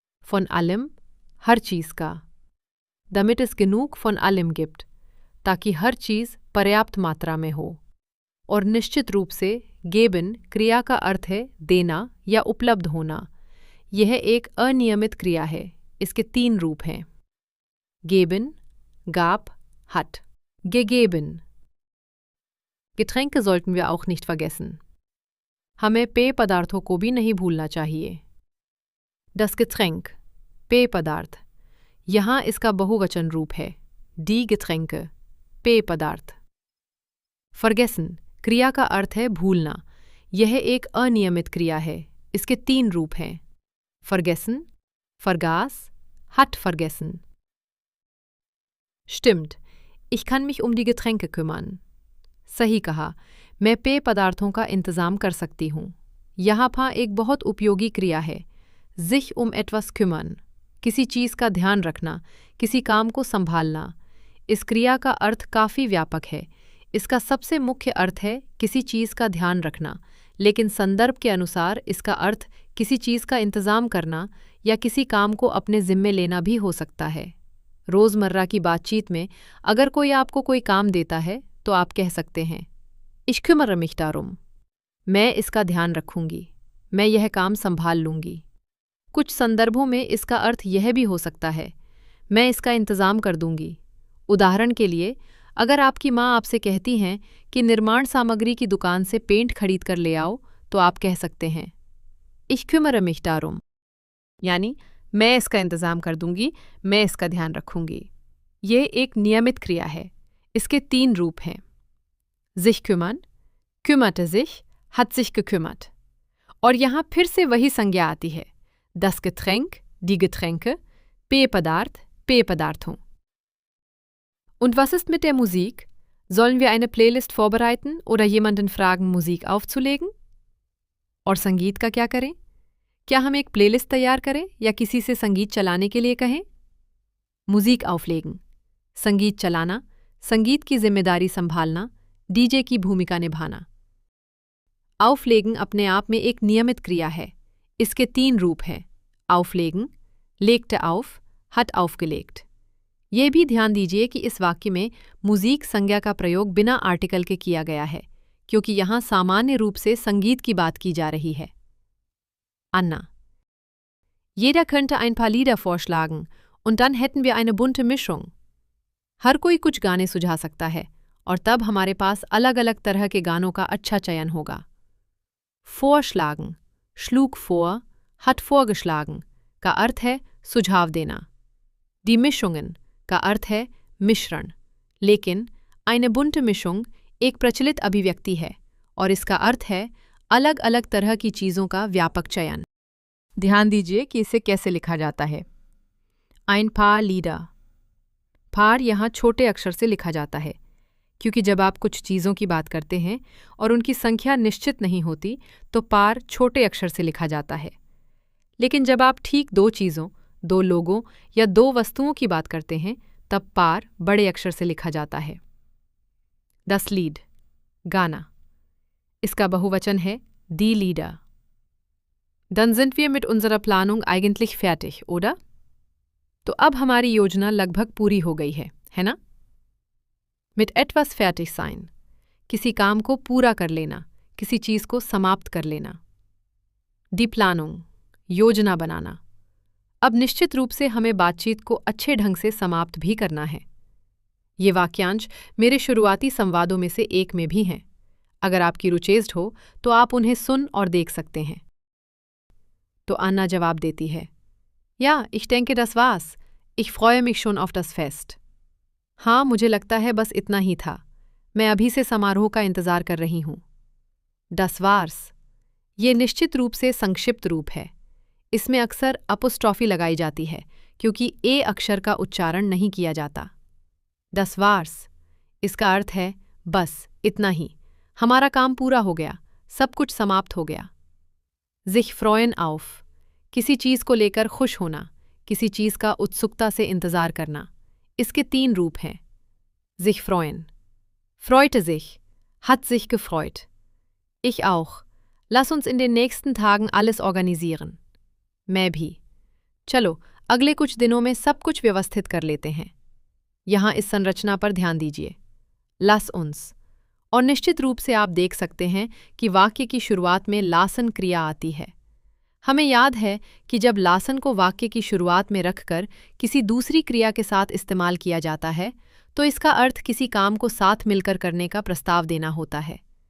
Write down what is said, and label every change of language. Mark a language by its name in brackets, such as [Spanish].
[German] Von allem, [Hindi] हर चीज़ का. [German] Damit es genug von allem gibt, [Hindi] ताकि हर चीज़ पर्याप्त मात्रा में हो. और निश्चित रूप से गेबन क्रिया का अर्थ है देना या उपलब्ध होना। यह एक अनियमित क्रिया है। इसके 3 रूप हैं: [German] geben, gab, hat. Gegeben. Getränke sollten wir auch nicht vergessen. [Hindi] हमें पेय पदार्थों को भी नहीं भूलना चाहिए। [German] Das Getränk, [Hindi] पेय पदार्थ। यहाँ इसका बहुवचन रूप है [German] die Getränke, [Hindi] पेय पदार्थ। Vergessen, क्रिया का अर्थ है भूलना। यह एक अनियमित क्रिया है। इसके 3 रूप हैं: [German] vergessen, vergaß, hat vergessen. Stimmt, ich kann mich um die Getränke kümmern. [Hindi] सही कहा, मैं पेय पदार्थों का इंतजाम कर सकती हूँ। यहाँ पर एक बहुत उपयोगी क्रिया है [German] sich um etwas kümmern, [Hindi] किसी चीज़ का ध्यान रखना, किसी काम को संभालना। इस क्रिया का अर्थ काफ़ी व्यापक है। इसका सबसे मुख्य अर्थ है किसी चीज़ का ध्यान रखना, लेकिन संदर्भ के अनुसार इसका अर्थ किसी चीज़ का इंतज़ाम करना या किसी काम को अपने ज़िम्मे लेना भी हो सकता है। रोज़मर्रा की बातचीत में अगर कोई आपको कोई काम देता है तो आप कह सकते हैं [German] Ich kümmere mich darum, [Hindi] मैं इसका ध्यान रखूंगी, मैं यह काम संभाल लूंगी। कुछ संदर्भों में इसका अर्थ यह भी हो सकता है मैं इसका इंतज़ाम कर दूंगी। उदाहरण के लिए, अगर आपकी माँ आपसे कहती हैं कि निर्माण सामग्री की दुकान से पेंट खरीद कर ले आओ, तो आप कह सकते हैं [German] Ich kümmere mich darum, [Hindi] यानी मैं इसका इंतज़ाम कर दूंगी, मैं इसका ध्यान रखूंगी। ये एक नियमित क्रिया है। इसके 3 रूप हैं: [German] sich kümmern, kümmerte sich, hat sich gekümmert। [Hindi] और यहाँ फिर से वही संज्ञा आती है [German] das Getränk, die Getränke, [Hindi] पेय पदार्थ, पेय पदार्थों। [German] Und was ist mit der Musik? Sollen wir eine Playlist vorbereiten oder jemanden fragen, Musik aufzulegen? [Hindi] और संगीत का क्या करें? क्या हम एक प्लेलिस्ट तैयार करें या किसी से संगीत चलाने के लिए कहें? [German] Musik auflegen, [Hindi] संगीत चलाना, संगीत की जिम्मेदारी संभालना, डीजे की भूमिका निभाना। Auflegen अपने आप में एक नियमित क्रिया है। इसके 3 रूप हैं: [German] Auflegen, legte auf, hat aufgelegt। [Hindi] ये भी ध्यान दीजिए कि इस वाक्य में मुजीक संज्ञा का प्रयोग बिना आर्टिकल के किया गया है, क्योंकि यहाँ सामान्य रूप से संगीत की बात की जा रही है। [German] Anna. Jeder könnte ein paar Lieder vorschlagen und dann hätten wir eine bunte Mischung. [Hindi] हर कोई कुछ गाने सुझा सकता है और तब हमारे पास अलग अलग तरह के गानों का अच्छा चयन होगा। [German] Vorschlagen, schlug vor, hat vorgeschlagen [Hindi] का अर्थ है सुझाव देना। [German] Die Mischungen [Hindi] का अर्थ है मिश्रण। लेकिन [German] eine bunte Mischung [Hindi] एक प्रचलित अभिव्यक्ति है और इसका अर्थ है अलग अलग तरह की चीज़ों का व्यापक चयन। ध्यान दीजिए कि इसे कैसे लिखा जाता है। [German] Ein paar Lieder, [Hindi] paar यहाँ छोटे अक्षर से लिखा जाता है, क्योंकि जब आप कुछ चीज़ों की बात करते हैं और उनकी संख्या निश्चित नहीं होती तो पार छोटे अक्षर से लिखा जाता है। लेकिन जब आप ठीक 2 चीज़ों, 2 लोगों या 2 वस्तुओं की बात करते हैं तब पार बड़े अक्षर से लिखा जाता है। [German] Das Lied, [Hindi] गाना। इसका बहुवचन है [German] die Lieder। Dann sind wir mit unserer Planung eigentlich fertig, oder? [Hindi] तो अब हमारी योजना लगभग पूरी हो गई है ना? [German] Mit etwas fertig sein, [Hindi] किसी काम को पूरा कर लेना, किसी चीज़ को समाप्त कर लेना। [German] Die Planung, [Hindi] योजना बनाना। अब निश्चित रूप से हमें बातचीत को अच्छे ढंग से समाप्त भी करना है। ये वाक्यांश मेरे शुरुआती संवादों में से एक में भी हैं। अगर आपकी रुचेस्ट हो तो आप उन्हें सुन और देख सकते हैं। तो अन्ना जवाब देती है, [German] Ja, ich denke, das war's. Ich freue mich schon auf das Fest. [Hindi] हाँ, मुझे लगता है बस इतना ही था। मैं अभी से समारोह का इंतज़ार कर रही हूँ। [German] Das war's, [Hindi] ये निश्चित रूप से संक्षिप्त रूप है। इसमें अक्सर अपोस्ट्रॉफी लगाई जाती है क्योंकि ए अक्षर का उच्चारण नहीं किया जाता। [German] Das war's, [Hindi] इसका अर्थ है बस इतना ही, हमारा काम पूरा हो गया, सब कुछ समाप्त हो गया। [German] Sich freuen auf, [Hindi] किसी चीज़ को लेकर खुश होना, किसी चीज़ का उत्सुकता से इंतज़ार करना। इसके 3 रूप हैं: [German] sich freuen, freute sich, hat sich gefreut। Ich auch, lass uns in den nächsten Tagen alles organisieren। [Hindi] मैं भी, चलो अगले कुछ दिनों में सब कुछ व्यवस्थित कर लेते हैं। यहाँ इस संरचना पर ध्यान दीजिए। [German] Lass uns [Hindi] और निश्चित रूप से आप देख सकते हैं कि वाक्य की शुरुआत में लासन क्रिया आती है। हमें याद है कि जब लासन को वाक्य की शुरुआत में रखकर किसी दूसरी क्रिया के साथ इस्तेमाल किया जाता है तो इसका अर्थ किसी काम को साथ मिलकर करने का प्रस्ताव देना होता है।